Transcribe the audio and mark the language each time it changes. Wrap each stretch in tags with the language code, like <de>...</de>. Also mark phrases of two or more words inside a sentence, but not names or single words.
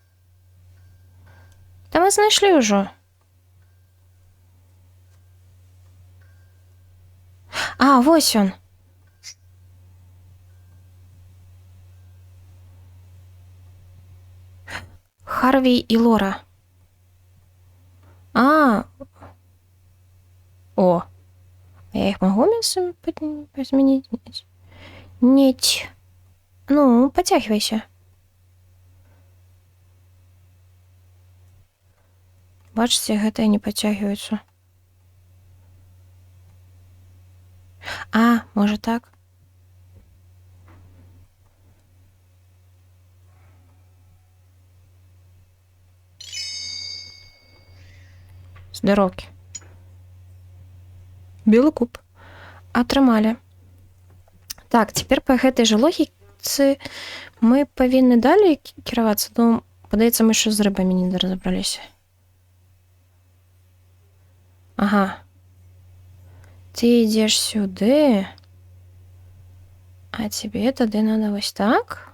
<uk>Та ми знайшли вже. А, ось він. Харві і Лора. А. О.</uk> <ru>Я их могу мясом изменить? Нет. Ну, потягивайся.</ru> <be>Бачите, гэтыя не подтягиваются.</be> <ru>А, может так? Здоровки. Белый куб.</ru> <be>Атрымалі. Так, цяпер па гэтай жа логіцы мы павінны далей кіравацца, но, падаецца, мы яшчэ з рыбамі не разабраліся. Ага. Ты ідзеш сюды, а тебе тады надо вось так?</be>